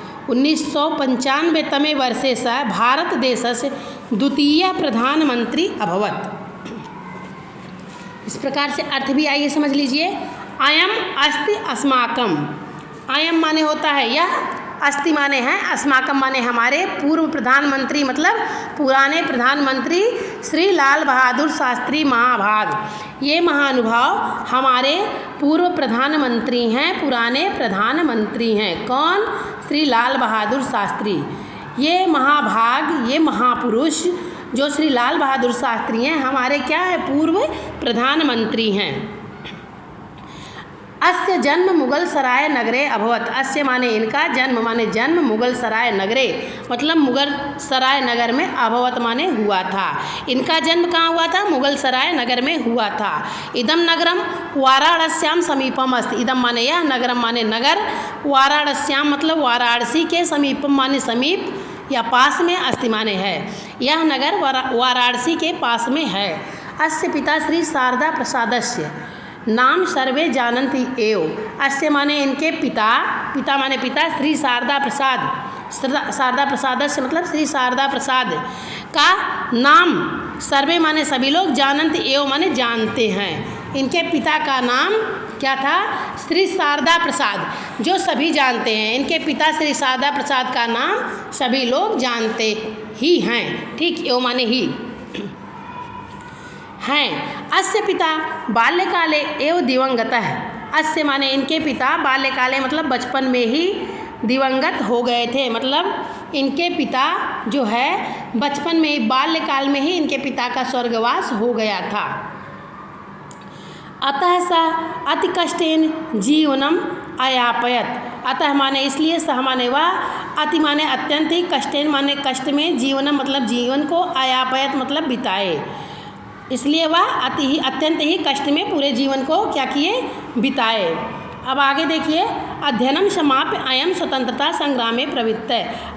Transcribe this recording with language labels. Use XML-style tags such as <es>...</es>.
<sa>1995 तमे वर्षे सः भारतदेशस्य द्वितीय प्रधानमंत्री अभवत्।</sa> <hi>इस प्रकार से अर्थ भी आइए समझ लीजिए।</hi> <sa>अयम अस्ति अस्माकम,</sa> <hi>अयम माने होता है यह, अस्ति माने है, अस्माकम माने हमारे, पूर्व प्रधानमंत्री मतलब पुराने प्रधानमंत्री श्री लाल बहादुर शास्त्री महाभाग। ये महानुभाव हमारे पूर्व प्रधानमंत्री हैं, पुराने प्रधानमंत्री हैं। कौन? श्री लाल बहादुर शास्त्री। ये महाभाग, ये महापुरुष जो श्री लाल बहादुर शास्त्री हैं, हमारे क्या है? पूर्व प्रधानमंत्री हैं।</hi> <sa>अस्य जन्म मुगल सराय नगरे अभवत।</sa> <hi>अस्य माने इनका, जन्म माने जन्म, मुगल सराय नगरे मतलब मुगल सराय नगर में, अभवत माने हुआ था। इनका जन्म कहाँ हुआ था? मुगल सराय नगर में हुआ था।</hi> <sa>इदम नगरम वाराणस्याम समीपम अस्ति।</sa> <hi>इदम माने यह, नगरम माने नगर, वाराणस्याम मतलब वाराणसी के, समीपम माने समीप या पास में, अस्ति माने है। यह नगर वाराणसी के पास में है।</hi> <sa>अस्य पिता श्री शारदा प्रसादस्य नाम सर्वे जानन्ति एव।</sa> <hi>अस्य माने इनके पिता, पिता माने पिता, श्री शारदा प्रसाद, शारदा प्रसादस्य मतलब श्री शारदा प्रसाद का नाम, सर्वे माने सभी लोग, जानन्ति एव माने जानते हैं। इनके पिता का नाम क्या था? श्री शारदा प्रसाद, जो सभी जानते हैं। इनके पिता श्री शारदा प्रसाद का नाम सभी लोग जानते ही हैं। ठीक, एव माने ही हैं।</hi> <sa>अस्य पिता बाल्यकाले एव दिवंगतः।</sa> <hi>अस्य माने इनके पिता, बाल्यकाले मतलब बचपन में ही दिवंगत हो गए थे। मतलब इनके पिता जो है बचपन में, बाल्यकाल में ही इनके पिता का स्वर्गवास हो गया था।</hi> <sa>अतः स अति कष्टेन जीवनम अयापयत।</sa> <hi>अतः माने इसलिए, सह माने वह, अति माने अत्यंत ही, कष्टेन माने कष्ट में, जीवनम मतलब जीवन को, अयापयत मतलब बिताए। इसलिए वह अति ही, अत्यंत ही कष्ट में पूरे जीवन को क्या किए? बिताए। अब आगे देखिए,</hi> <sa>अध्ययनम समाप्य अयम</sa> <hi>स्वतंत्रता संग्राम में प्रवृत्त है।</hi>